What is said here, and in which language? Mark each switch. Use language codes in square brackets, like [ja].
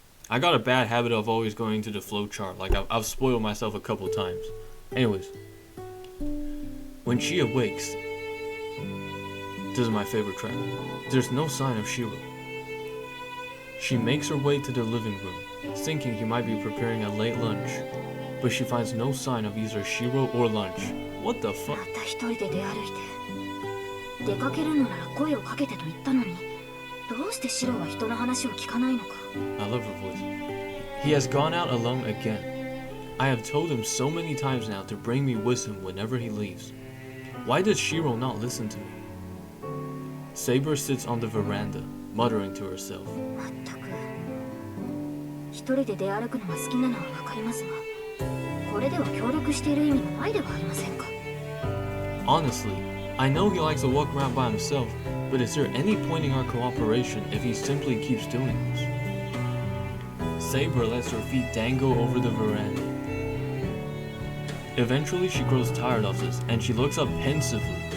[en] I got a bad habit of always going to the flowchart. Like, I've spoiled myself a couple times. Anyways. When she awakes, This is my favorite track. There's no sign of Shiro. She makes her way to the living room, thinking he might be preparing a late lunch, but she finds no sign of either Shiro or lunch. What the fuck? [ja] また一人で出歩いて。出かけるのなら声をかけてと言ったのに、どうしてシロは人の話を聞かないのか。 [en] I love her voice. He has gone out alone again. I have told him so many times now to bring me with him whenever he leaves. Why does Shiro not listen to me? Saber sits on the veranda, muttering to herself. [ja] まったく。一人で出歩くのが好きなのはわかりますが、これでは協力している意味がないではありませんか。 [en] Honestly, I know he likes to walk around by himself, but is there any point in our cooperation if he simply keeps doing this? Saber lets her feet dangle over the veranda. Eventually, she grows tired of this, and she looks up pensively.